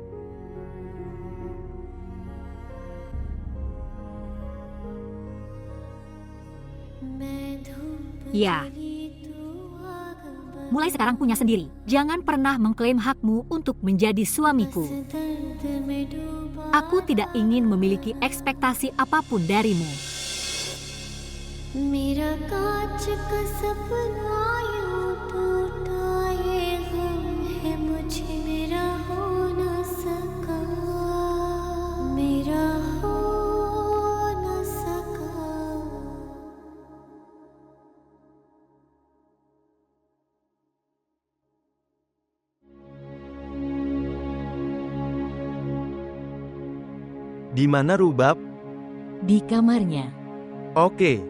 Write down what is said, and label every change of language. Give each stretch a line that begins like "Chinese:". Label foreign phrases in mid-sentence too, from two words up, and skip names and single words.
Indonesian: Ya, mulai sekarang punya sendiri. Jangan pernah mengklaim hakmu untuk menjadi suamiku. Aku tidak ingin memiliki ekspektasi apapun darimu.
Hindi: मेरा कांच का सपना यूं टूटा, ये गम है मुझे मेरा हो ना सका, मेरा हो ना सका.
Indonesian: Di mana Rubab? Di kamarnya. Oke.